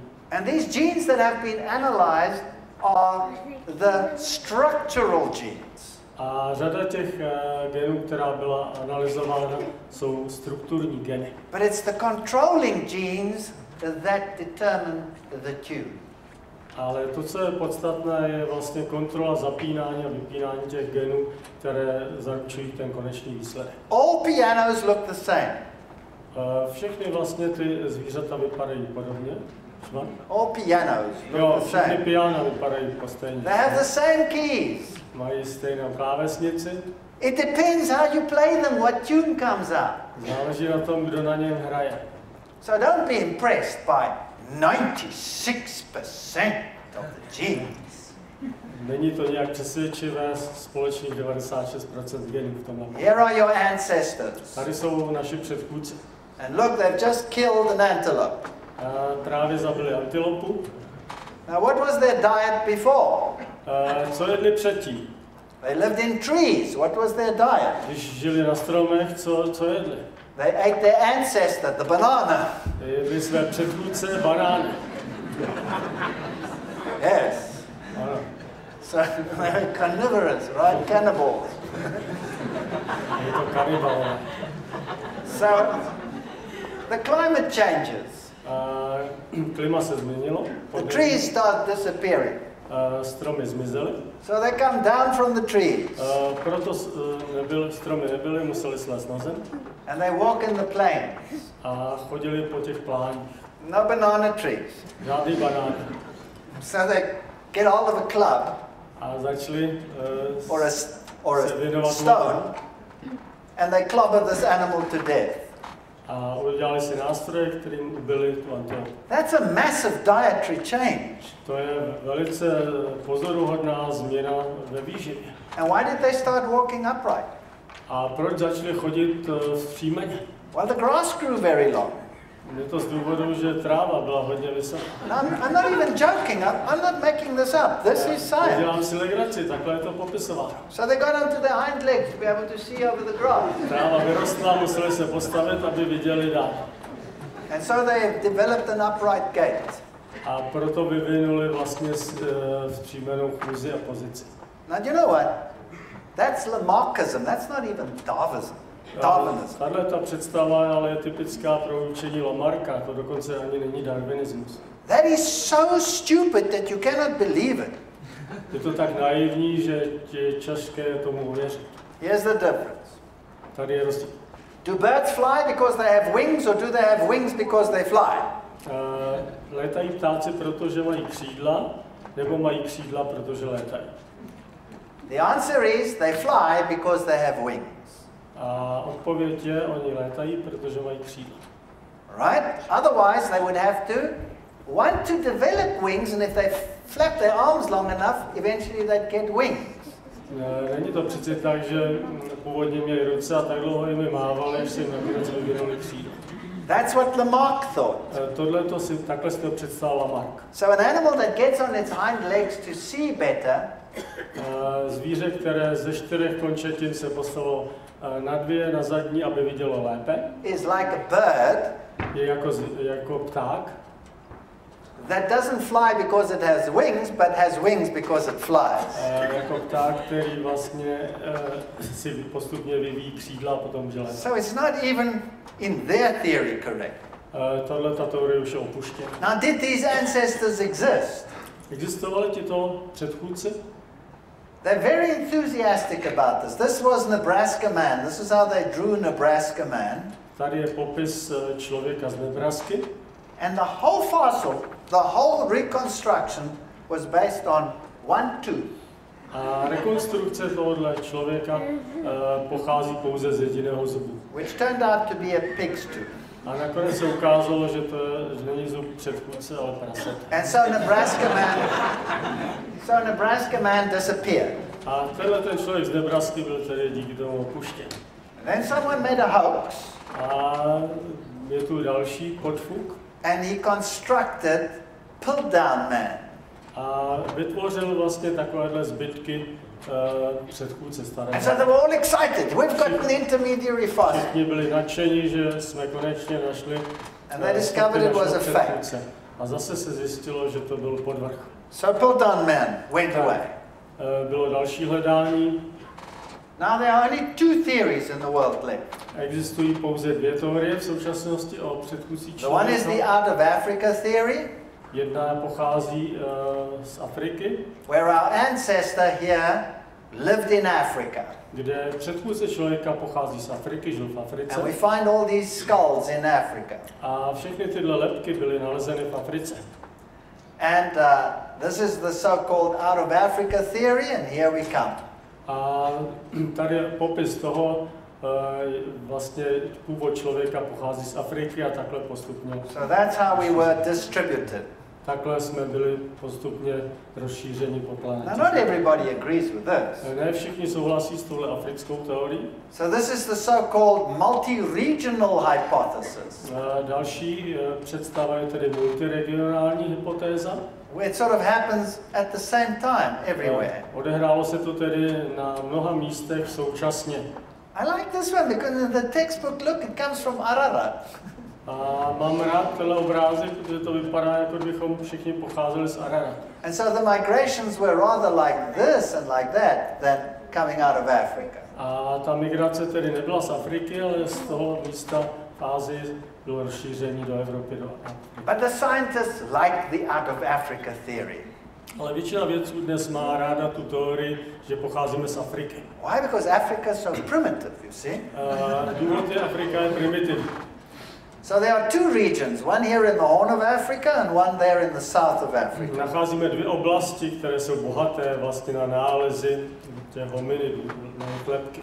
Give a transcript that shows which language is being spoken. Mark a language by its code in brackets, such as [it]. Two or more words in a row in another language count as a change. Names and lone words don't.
[en] And these genes that have been analyzed are the structural genes. [cs] A řada těch genů, která byla analyzována, jsou strukturní geny. [en] But it's the controlling genes that determine the tune. [cs] Ale to, co je podstatné, je vlastně kontrola zapínání a vypínání těch genů, které zaručují ten konečný výsledek. [en] All pianos look the same. [cs] Všechny vlastně ty zvířata vypadají podobně. [en] All pianos [cs] Jo, [en] look the [cs] všechny [en] same. [cs] piana vypadají stejně. [en] They have the same keys. [cs] Mají stejnou klávesnici. [en] It depends how you play them, what tune comes out. [cs] Záleží na tom, kdo na něm hraje. [en] So don't be impressed by 96% of the genes. [cs] Není to nějak přesvědčivé, společných 96% genů v tomhle. [en] Here are your ancestors. [cs] Tady jsou naši předchůdci. [en] And look, they've just killed an antelope. [cs] Právě zabili antilopu. [en] Now, what was their diet before? [cs] Co jedli předtím? [en] They lived in trees. What was their diet? [cs] Když žili na stromech, co jedli? [en] They ate their ancestor, the banana. [cs] Jedli své předchůdce banány. [en] Yes. [cs] Ano. [en] So they're carnivorous, right? Cannibals. [cs] Je to kanibal. [en] So the climate changes. [cs] Klima se změnilo. [en] The trees start disappearing. [cs] Stromy zmizely. [en] So they come down from the trees. [cs] Proto stromy nebyly, museli slést na zem. [en] And they walk in the plains. [cs] A chodili po těch pláních. [en] No banana trees. [cs] Žádný banány. [en] So they get hold of a club [cs] A začali [en] or a stone, and they clobber this animal to death. [cs] A udělali si nástroje, kterým ubili tu antilopu. [en] That's a massive dietary change. [cs] To je velice pozoruhodná změna ve výživě. [en] And why did they start walking upright? [cs] A proč začali chodit vzpřímeně? [en] Well, the grass grew very long. [cs] Je to z důvodu, že tráva byla hodně vysoká. [en] No, I'm not even joking. I'm not making this up. This is science. [cs] Dělám si legraci, takhle je to popisováno. [en] So they got onto their hind legs to be able to see over the grass. [cs] Tráva vyrostla, museli se postavit, aby viděli dál. [en] And so they developed an upright gait. [cs] A proto vyvinuli vlastně vzpřímenou chůzi a pozici. [en] Now, do you know what? That's Lamarckism. That's not even Darwinism. [cs] Tahle ta představa ale je typická pro učení Lamarcka, to dokonce ani není darwinismus. [en] That is so stupid that you cannot believe it. [cs] Je to tak naivní, že je těžké tomu uvěřit. [en] Here's the difference. [cs] Tady je rozdíl. [en] Do birds fly because they have wings, or do they have wings because they fly? [cs] Létají ptáci, protože mají křídla, nebo mají křídla, protože létají? [en] The answer is they fly because they have wings. [cs] A odpověď je, oni létají, protože mají křídla. [en] Right? Otherwise, they would have to want to develop wings, and if they flap their arms long enough, eventually they'd get wings. [cs] Není to přece tak, že původně měli ruce a tak dlouho jimi mávali, že si jim nakonec vyvinuli křídla. [en] That's what Lamarck thought. [cs] Takhle si to představil Lamarck. [en] So an animal that gets on its hind legs to see better [cs] zvíře, které ze 4 končetin se postavilo na 2 na zadní, aby vidělo lépe, [en] is like a bird [cs] je jako pták, [en] that doesn't fly because it has wings, but has wings because it flies. [cs] Jako pták, který vlastně si postupně vyvíjí křídla a potom může létat. [en] So it's not even in their theory correct. [cs] Tato teorie už je opuštěna. [en] Now, did these ancestors exist? [cs] Existovali tito předchůdci? [en] They're very enthusiastic about this. This was Nebraska man. This is how they drew Nebraska man. [cs] Tady je popis člověka z Nebrasky. [en] And the whole fossil, the whole reconstruction was based on one tooth. [cs] A rekonstrukce tohoto člověka pochází pouze z jediného zubu. [en] Which turned out to be a pig's tooth. [cs] A nakonec se ukázalo, že to není zub předchůdce, ale prasat. [en] And so Nebraska man disappeared. [cs] A tenhle ten člověk z Nebrasky byl tedy díky tomu opuštěn. [en] And then someone made a hoax. [cs] A je tu další podfuk. [en] And he constructed pull-down man. [cs] A vytvořil vlastně takovéhle zbytky předchůdce staré. [en] And so they were all excited. We've got an intermediary fast. [cs] Všichni byli nadšení, že jsme konečně našli [en] And they discovered it was a fake. [cs] A zase se zjistilo, že to byl podvrh. [en] So Piltdown man went away. [cs] Bylo další hledání. [en] Now there are only two theories in the world left. [cs] Existují pouze dvě teorie v současnosti o předchůdcích [en] The one is the out of Africa theory. [cs] Jedna pochází z Afriky, [en] where our ancestor here lived in Africa. [cs] Kde předchůdce člověka pochází z Afriky, žil v Africe. [en] And we find all these skulls in Africa. [cs] A všechny tyhle lebky byly nalezeny v Africe. [en] And this is the so-called out of Africa theory, and here we come. [cs] A tady je popis toho, vlastně původ člověka pochází z Afriky a takhle postupně. [en] So that's how we were distributed. [cs] Takhle jsme byli postupně rozšířeni po planetě. [en] Now not everybody agrees with this. [cs] Ne všichni souhlasí s touhle africkou teorií. [en] So this is the so-called multi-regional hypothesis. [cs] Další představa je tedy multiregionální hypotéza. [en] Where it sort of happens at the same time everywhere. [cs] Odehrálo se to tedy na mnoha místech současně. [en] I like this one because in the textbook, look, it comes from Ararat. [cs] A mám rád tenhle obrázek, protože to vypadá, jako kdybychom všichni pocházeli z Araratu. [en] And so the migrations were rather like this and like that than coming out of Africa. [cs] A ta migrace tedy nebyla z Afriky, ale z toho místa v Ázii bylo rozšíření do Evropy, do Afriky. [en] But the scientists like the out of Africa theory. [cs] Ale většina vědců dnes má ráda tu teorii, že pocházíme z Afriky. [en] Why? Because Africa is so primitive, you see. [cs] Důvod je, Afrika je primitivní. [en] So there are two regions, one here in the Horn of Africa and one there in the south of Africa. [cs] Nacházíme dvě oblasti, které jsou bohaté vlastně na nálezy těch hominidů, na lebky.